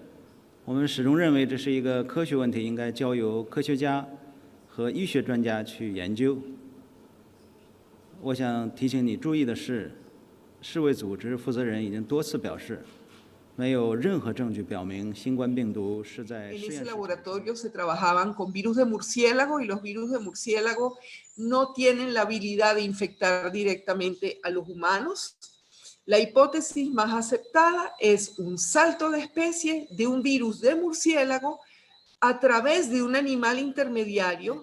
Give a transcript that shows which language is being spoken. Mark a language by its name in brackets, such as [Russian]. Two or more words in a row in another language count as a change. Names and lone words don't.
[Chinese] 我们始终认为这是一个科学问题，应该交由科学家和医学专家去研究。我想提醒你注意的是，世卫组织负责人已经多次表示，没有任何证据表明新冠病毒是在实验室。 [Spanish] En ese laboratorio se trabajaban con virus de murciélago y los virus de murciélago no tienen la habilidad de infectar directamente a los humanos. La hipótesis más aceptada es un salto de especie de un virus de murciélago a través de un animal intermediario.